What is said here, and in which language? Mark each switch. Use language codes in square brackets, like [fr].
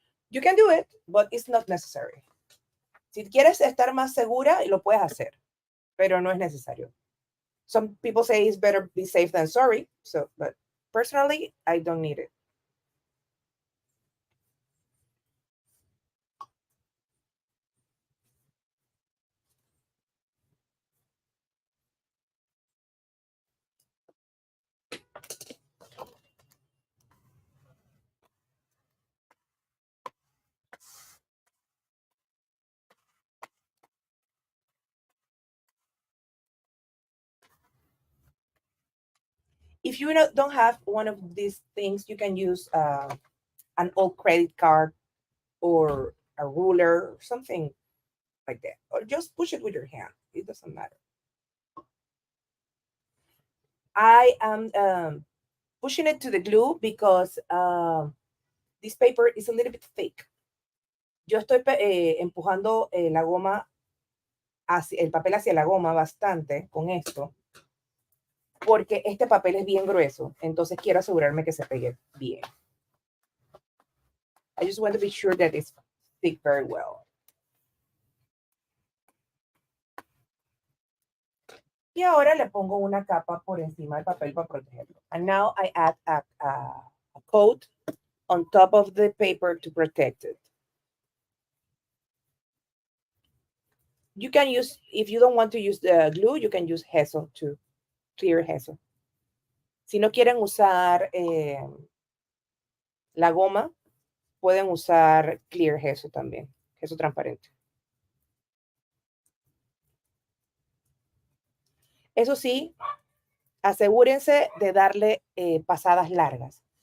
[en] You can do it, but it's not necessary. [es] Si quieres estar más segura, lo puedes hacer, pero no es necesario. [en] Some people say it's better be safe than sorry, so, but personally, I don't need it. If you don't have one of these things, you can use an old credit card or a ruler or something like that, or just push it with your hand. It doesn't matter. I am pushing it to the glue because this paper is a little bit thick. [es] Yo estoy empujando la goma hacia, el papel hacia la goma bastante con esto, porque este papel es bien grueso, entonces quiero asegurarme que se pegue bien. [en] I just want to be sure that it's stick very well. [es] Y ahora le pongo una capa por encima del papel para protegerlo. [en] And now I add a coat on top of the paper to protect it. You can use, if you don't want to use the glue, you can use gesso too, clear gesso. [es] Si no quieren usar la goma, pueden usar clear gesso también, gesso transparente. Eso sí, asegúrense de darle pasadas largas.